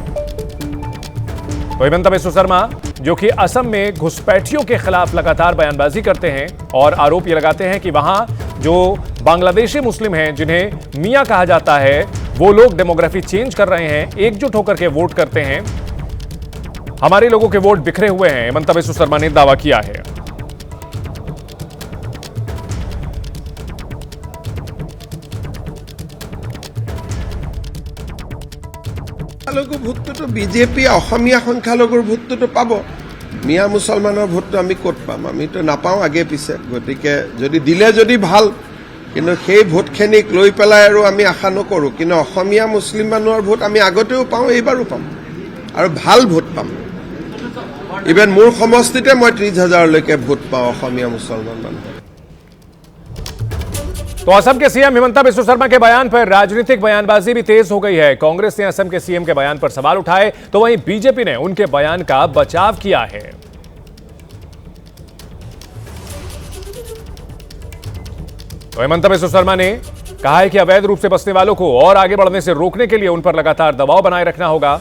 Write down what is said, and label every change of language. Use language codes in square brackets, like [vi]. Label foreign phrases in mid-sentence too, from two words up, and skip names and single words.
[hi] तो हिमंता बिस्वा शर्मा, जो कि असम में घुसपैठियों के खिलाफ लगातार बयानबाजी करते हैं और आरोप ये लगाते हैं कि वहां जो बांग्लादेशी मुस्लिम हैं, जिन्हें मियां कहा जाता है, वो लोग [en] demography change [hi] कर रहे हैं, एकजुट होकर के वोट करते हैं, हमारे लोगों के वोट बिखरे हुए हैं। हिमंता बिस्वा शर्मा ने दावा किया है। [as] ভোটটো বিজেপি অসমীয়া সংখ্যালঘুৰ ভোটটো পাব, মিয়া মুছলমানৰ ভোটটো আমি ক'ত পাম? আমিতো নাপাওঁ আগে পিছে। গতিকে যদি দিলে যদি ভাল, কিন্তু সেই ভোটখিনিক লৈ পেলাই আৰু আমি আশা নকৰোঁ। কিন্তু অসমীয়া মুছলিম মানুহৰ ভোট আমি আগতেও পাওঁ, এইবাৰো পাম আৰু ভাল ভোট পাম। ইভেন মোৰ সমষ্টিতে মই 30,000লৈকে ভোট পাওঁ অসমীয়া মুছলমান মানুহৰ। [hi] तो असम के सीएम हिमंता बिस्वा शर्मा के बयान पर राजनीतिक बयानबाजी भी तेज हो गई है। कांग्रेस ने असम के सीएम के बयान पर सवाल उठाए, तो वहीं बीजेपी ने उनके बयान का बचाव किया है। तो हिमंता बिस्वा शर्मा ने कहा है कि अवैध रूप से बसने वालों को और आगे बढ़ने से रोकने के लिए उन पर लगातार दबाव बनाए रखना होगा।